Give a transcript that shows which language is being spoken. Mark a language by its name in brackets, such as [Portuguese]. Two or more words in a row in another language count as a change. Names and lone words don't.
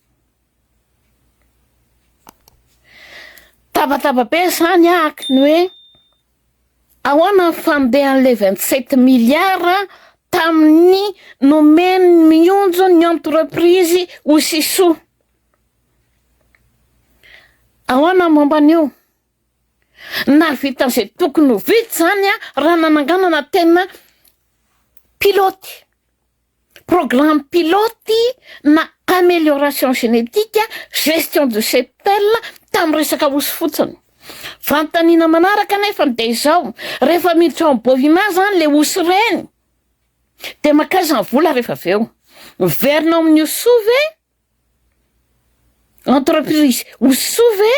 [Malagasy] Tabataba be zany ahaka ny hoe ahoana ny fandehan'le 27 milliards tamin'ny nomeny mionjo ny entreprise osisoa. Ahoana momba an'io? Na vita an'izay tokony ho vita zany raha nananganana tena pilote, [French] programme pilote [Malagasy] na [French] amélioration génétique, gestion de cheptel [Malagasy] tamin'ny resaka osy fotsiny. Fanontaniana manaraka nefa de izao rehefa miditra ao Bovima zany le osy reny de makaiza ny vola rehefa avy eo. Miverina amin'ny osoa ve? Entreprise osoa ve?